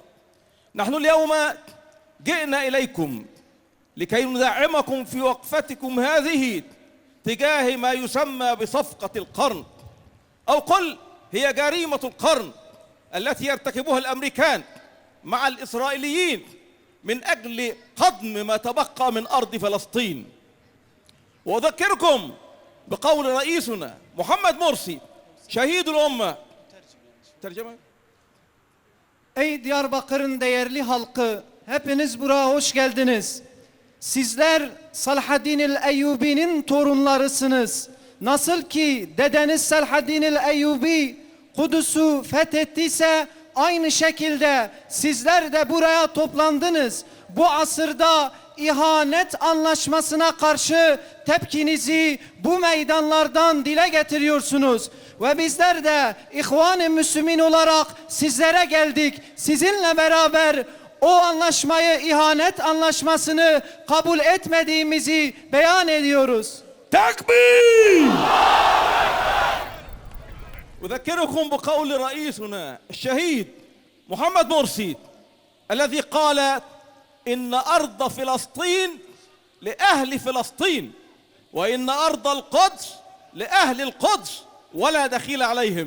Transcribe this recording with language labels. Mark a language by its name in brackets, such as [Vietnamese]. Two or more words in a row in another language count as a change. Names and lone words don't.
[Arabic] نحن اليوم جئنا إليكم لكي ندعمكم في وقفتكم هذه تجاه ما يسمى بصفقة القرن، أو قل هي جريمة القرن التي يرتكبها الأمريكان مع الإسرائيليين من أجل هضم ما تبقى من أرض فلسطين. وأذكركم بقول رئيسنا محمد مرسي شهيد الأمة. ترجمة. [Turkish] Ey Diyarbakır'ın değerli halkı, hepiniz buraya hoş geldiniz. Sizler Salahaddin el-Eyyubi'nin torunlarısınız. Nasıl ki dedeniz Salahaddin el-Eyyubi Kudüs'ü fethettiyse aynı şekilde sizler de buraya toplandınız. Bu asırda ihanet anlaşmasına karşı tepkinizi bu meydanlardan dile getiriyorsunuz. Ve bizler de İhvan-ı Müslümin olarak sizlere geldik. Sizinle beraber o anlaşmayı, ihanet anlaşmasını kabul etmediğimizi beyan ediyoruz. Takbir! [Arabic] أذكركم بقول رئيسنا الشهيد محمد مرسي الذي قال إن أرض فلسطين لأهل فلسطين وإن أرض القدس لأهل القدس ولا دخيل عليهم.